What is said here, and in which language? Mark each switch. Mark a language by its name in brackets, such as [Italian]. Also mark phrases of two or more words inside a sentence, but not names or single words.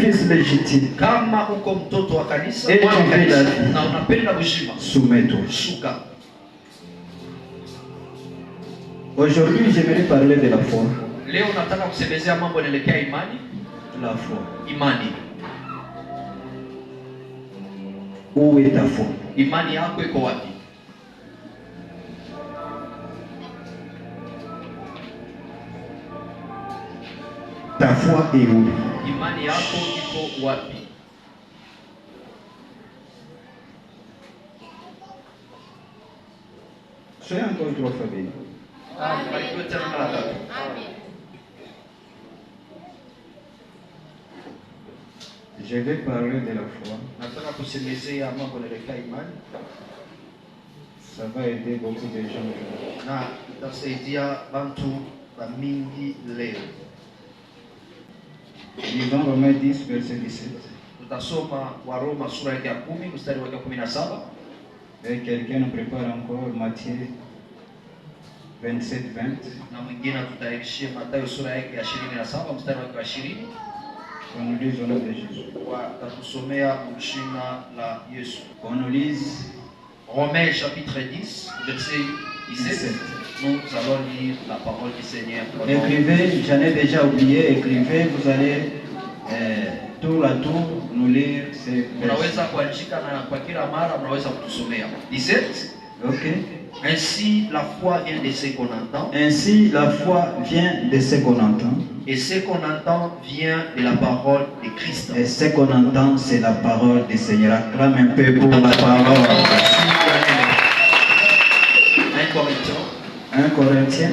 [French] légitime [Swahili] kama uko mtoto wa kanisa [French] et tu veux la vie, [Swahili] na unapenda uzima, [French] soumets-toi. [Swahili] shuka. [French] Aujourd'hui, j'aimerais parler de la foi. [Swahili] Leo nataka kusemezea mambo yanaelekea imani. [French] La foi. [Swahili] Imani. [French] Où est ta foi? [Swahili] Imani yako iko wapi? [French] Ta foi est où? [Swahili] Imani yako iko wapi? [French] Soyez encore 3 fois bénis. [Swahili] Barikiwe tena mara tatu. [French] Je vais parler de la foi. [Swahili] Nataka kusemezea mambo yanaelekea imani. [French] Ça va aider beaucoup de gens. [Swahili] Na itasaidia bantu bamingi leo. [French] Lisons Romains 10, verset 17. [Swahili] Tutasoma Waroma sura ya 10 mstari wa 17. [French] Et quelqu'un nous prépare encore Matthieu 27, 20. [Swahili] Na mwingine tutaishia Mathayo sura yake ya 27 mstari wa 20. [French] On nous lise au nom de Jésus. [Swahili] Watatusomea jina la Yesu. [French] On nous lise Romains chapitre 10 verset 17. Nous allons lire la parole du Seigneur. Écrivez, j'en ai déjà oublié, écrivez, vous allez tour à tour nous lire ces versets. [Swahili] Unaweza kuandika na kwa kila mara unaweza kutusomea. 17. Ok. [French] Ainsi la foi vient de ce qu'on entend. Ainsi la foi vient de ce qu'on entend. Et ce qu'on entend vient de la parole de Christ. Et ce qu'on entend, c'est la parole du Seigneur. Acclame un peu pour la parole. 1 Corinthiens